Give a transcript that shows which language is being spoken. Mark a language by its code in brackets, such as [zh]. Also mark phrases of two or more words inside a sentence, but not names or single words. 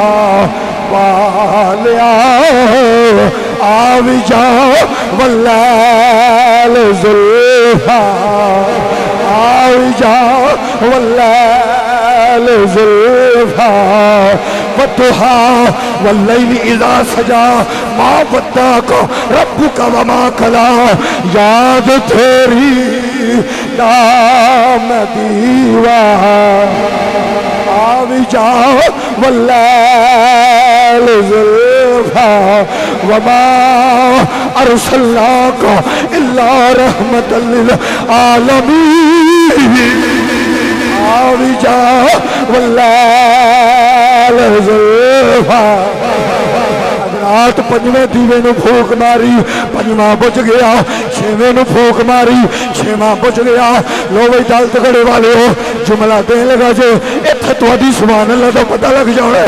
[pa] والیا آوی جاؤ واللیل زلفاں، آوی جاؤ واللیل زلفاں. [ar] والضحى والليل إذا سجى ما ودعك ربك وما قلى. [pa] یاد تیری دا میں دیوا. آوی جاؤ واللیل زلفاں [ar] وما أرسلناك إلا رحمة للعالمين. [pa] آوی جاؤ واللیل زلفاں. رات پنجویں دیوے نوں پھوک ماری، پنجواں بجھ گیا، چھیویں نوں پھوک ماری، چھیواں بجھ گیا. لو بئی دل تگڑے والے ہو جملہ دین لگا جے اتھے تہاڈی [ar] سبحان الله [pa] دا پتہ لگ جانا.